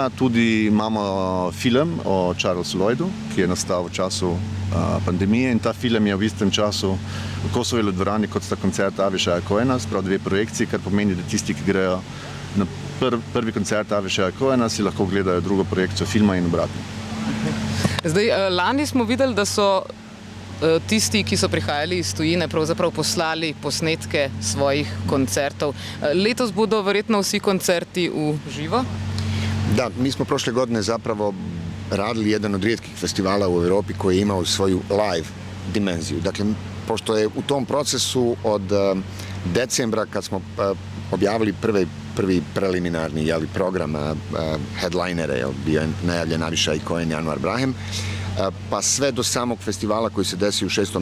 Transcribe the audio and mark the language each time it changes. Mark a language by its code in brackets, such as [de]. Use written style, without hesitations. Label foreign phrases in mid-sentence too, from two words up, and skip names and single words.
[sl] Tudi imamo film o Charlesu Lloydu, ki je nastal v času pandemije in ta film je v istem času v Kosovi dvorani kot sta koncert Avishai Cohena, sprav 2 projekciji, kar pomeni, da tisti, ki grejo na prvi koncert Avishai Cohena, si lahko gledajo drugo projekcijo filma in obratno. Zdaj, lani smo videli, da so tisti, ki so prihajali iz tujine, pravzaprav poslali posnetke svojih koncertov. Letos bodo verjetno vsi koncerti v živo? [bs] Da, mi smo prošle godine zapravo radili jedan od rijetkih festivala u Europi koji je imao svoju live dimenziju. Dakle, pošto je u tom procesu od decembra kad smo objavili prvi preliminarni program headlinere, bio je najavljen Avishai Cohen i Anwar Brahem, pa sve do samog festivala koji se desio u 6.